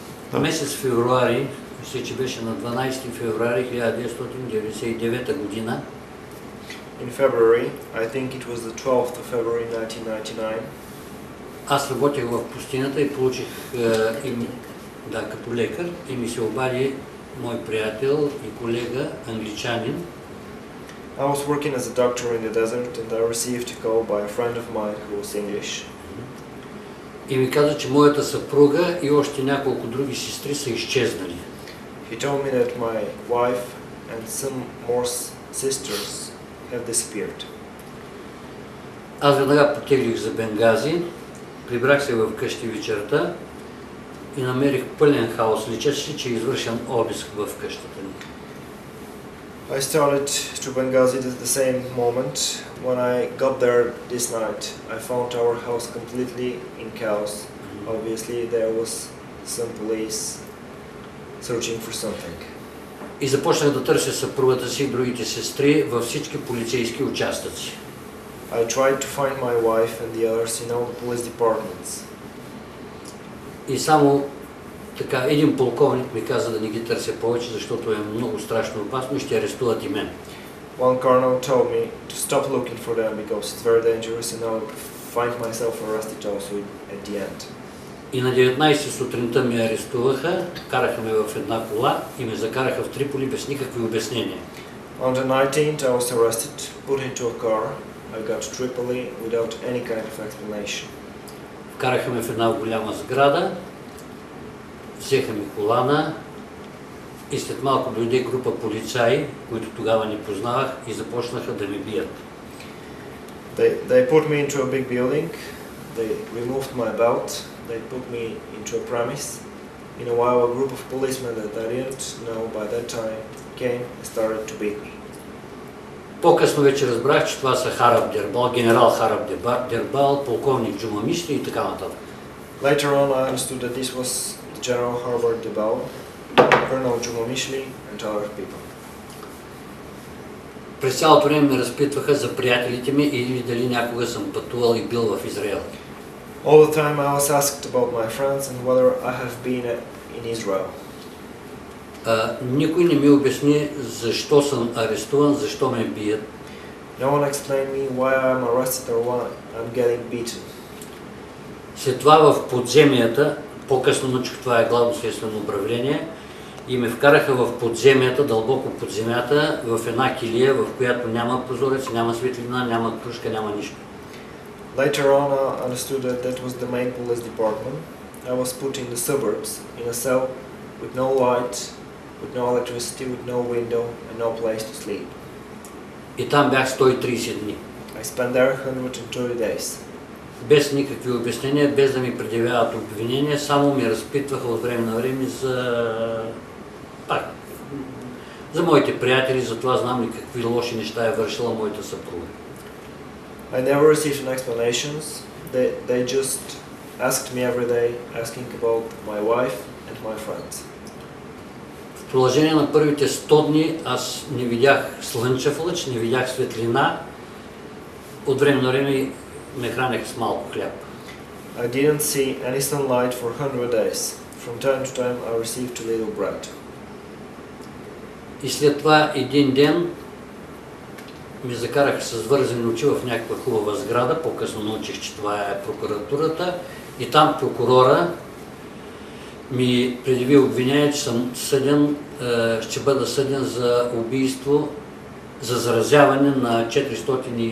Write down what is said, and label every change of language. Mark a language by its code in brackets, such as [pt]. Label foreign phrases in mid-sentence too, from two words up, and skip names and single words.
[bg] Месец февруари, мисля, че беше на 12 февруари 1999 година. [en] In February, I think it was the 12th of February 1999. [bg] Аз работех в пустинята и получих като лекар и ми се обади мой приятел и колега англичанин. [en] I was working as a doctor in the desert and I received a call by a friend of mine who was English. [bg] И ми каза, че моята съпруга и още няколко други сестри са изчезнали. [en] He told me that my wife and some more sisters have disappeared. [bg] Аз веднага потеглих за Бенгази, прибрах се в къщи вечерта и намерих пълен хаос. Личеше, че е извършен обиск в къщата ни. [en] I started to Benghazi at the same moment. When I got there this night, I found our house completely in chaos. Obviously, there was some police searching for something. [bg] И започнах да търся съпругата си и другите сестри във всички полицейски участъци. [en] I tried to find my wife and the others in all the police departments. [bg] И само така един полковник ми каза да не ги търся повече, защото е много страшно опасно и ще арестуват и мен. [en] One colonel told me to stop looking for them because it's very dangerous and I would find myself arrested also at the end. [bg] И на 19 сутринта ме арестуваха, караха ме в една кола и ме закараха в Триполи без никакви обяснения. [en] On the 19th I was arrested, put into a car. I got to Tripoli without any kind of explanation. [bg] Вкараха ме в една голяма сграда, взеха ми колана и след малко дойде група полицаи, които тогава не познавах и започнаха да ме бият. [en] They put me into a big building, they removed my belt, they put me into a premise. In a while a group of policemen that I didn't know by that time came and started to beat me. [bg] По-късно вече разбрах, че това са Хараб Дербал, генерал Хараб Дербал, полковник Джумамишли и така нататък. [en] Later on I understood that this was the General Harbor Debal, Colonel Jumamishli and other people. [bg] През цялото време ме разпитваха за приятелите ми или дали някога съм пътувал и бил в Израел. [en] All the time I was asked about my friends and whether I have been in Israel. [bg] Никой не ми обясни защо съм арестуван, защо ме бият. [en] No one explained me why I'm arrested or why I'm getting beaten. [bg] След това в подземията, по-късно научих, това е главно следствено управление, и ме вкараха в подземията, дълбоко под земята, в една килия, в която няма прозорец, няма светлина, няма кружка, няма нищо. [en] Later on I understood that that was the main police department. I was put in the suburbs, in a cell with no light, with no electricity, with no window and no place to sleep. [bg] И там бях 130 дни. [en] I spent there 130 days. [bg] Без никакви обяснения, без да ми предявяват обвинения, само ми разпитваха от време на време за моите приятели, за това знам ли какви лоши неща е вършила моята съпруга. [en] I never received an explanations. They just asked me every day, asking about my wife and my friends. [bg] В продължение на първите 100 дни аз не видях слънчев лъч, не видях светлина. От време на време ме хранех с малко хляб. [en] I didn't see any sunlight for 100 days. From time to time I received a little bread. [bg] И след това един ден ми закараха с вързани очи в някаква хубава сграда. По-късно научих, че това е прокуратурата. И там прокурора ми предяви обвинение, че съм съден, ще бъда съден за убийство, за заразяване на 400